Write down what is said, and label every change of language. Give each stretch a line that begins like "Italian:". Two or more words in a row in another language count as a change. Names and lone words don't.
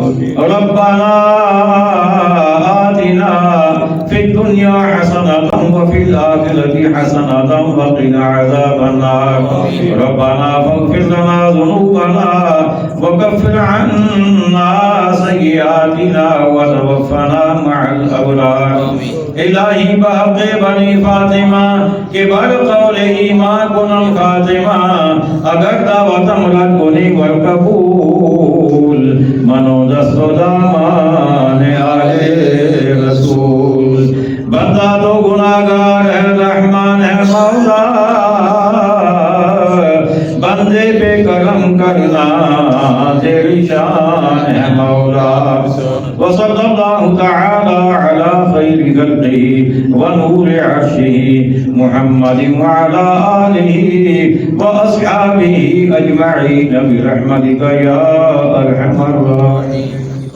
Arabic: ربنا آتنا في الدنيا حسنة وفي الآخرة حسنة وقنا عذاب النار. ربنا فاغفر لنا ذنوبنا وكفر عنا سيئاتنا وتوفنا مع الأبرار.
Persian: الہی بحق بنی فاطمہ کے بر قول ایمان کنم خاتمہ اگر دعوتم رد کنی ور قبول منو دست و دامان آل رسول.
Urdu: بندہ تو گناہگار ہے رحمان ہے مولا بندے پہ کرم کرنا تیری شان ہے مولا.
Arabic: وصلی اللہ تعالی علی خیر خلقہ ونور عرشہ محمد وعلی آلہ واصحابہ اجمعین برحمتک یا ارحم الراحمین.